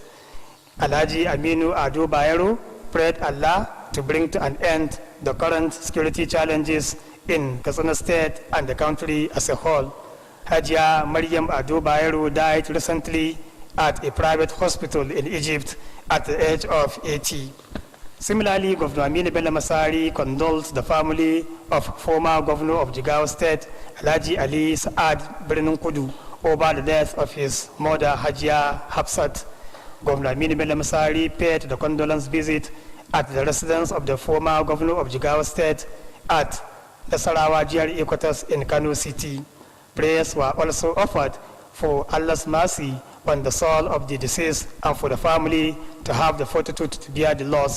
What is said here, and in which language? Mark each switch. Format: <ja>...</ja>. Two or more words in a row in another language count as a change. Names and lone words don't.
<en>Alhaji Aminu Ado Bayero prayed Allah to bring to an end the current security challenges in Katsina state and the country as a whole. Hajiya Mariam Ado Bayero died recently at a private hospital in Egypt at the age of 80. Similarly, Governor Aminu Bello Masari condoled the family of former governor of Jigawa State, Alhaji Ali Saad Birnin Kudu, over the death of his mother, Hajiya Hafsat. Governor Aminu Bello Masari paid the condolence visit at the residence of the former governor of Jigawa State at the Sarawa GRA quarters in Kano City. Prayers were also offered for Allah's mercy on the soul of the deceased and for the family to have the fortitude to bear the loss.</en>